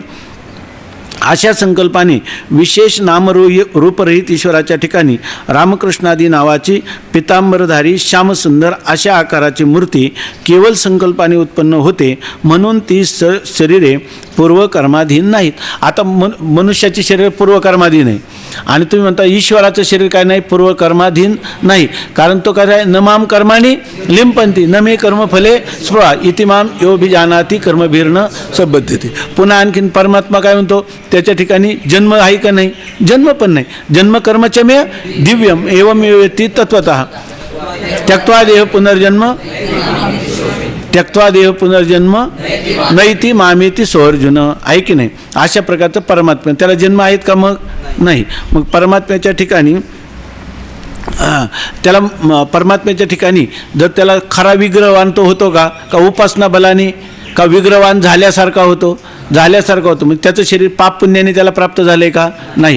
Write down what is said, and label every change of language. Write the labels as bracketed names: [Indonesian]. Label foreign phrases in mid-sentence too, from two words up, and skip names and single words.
[Marathi] अशा संकल्पाने विशेष नामरूपरहित ईश्वराच्या ठिकाणी रामकृष्णादी नावाची पितांबरधारी श्यामसुंदर अशा आकाराची मूर्ती केवळ संकल्पाने उत्पन्न होते. म्हणून ती शरीरे पूर्वकर्माधीन नाहीत. आता मनुष्याची शरीर पूर्वकर्माधीन आहे आणि तुम्ही म्हणता ईश्वराचं शरीर काय नाही, पूर्वकर्माधीन नाही. कारण तो काय, [Sanskrit] न माम कर्माणी लिंपंती न मे कर्मफले स्पृहा इति माम योभिजानाति कर्मभिर्न सबद्धते. [Marathi] पुन्हा आणखीन परमात्मा काय म्हणतो, त्याच्या ठिकाणी जन्म आहे का नाही, जन्म पण नाही. [Sanskrit] जन्म कर्मच मे दिव्यम एवं वेत्ती तत्वतः त्यक्त्वा देह पुनर्जन्म नैती मामेती सोर्जुन, [Marathi] आहे की नाही. अशा प्रकारचं परमात्मा, त्याला जन्म आहेत का, मग नाही. मग परमात्म्याच्या ठिकाणी परमात्म्याच्या ठिकाणी जर त्याला खरा विग्रहवान तो होतो का उपासना बलाने, का विग्रहवान झाल्यासारखा होतो, मग त्याचं शरीर पाप पुण्याने त्याला प्राप्त झाले का, नाही.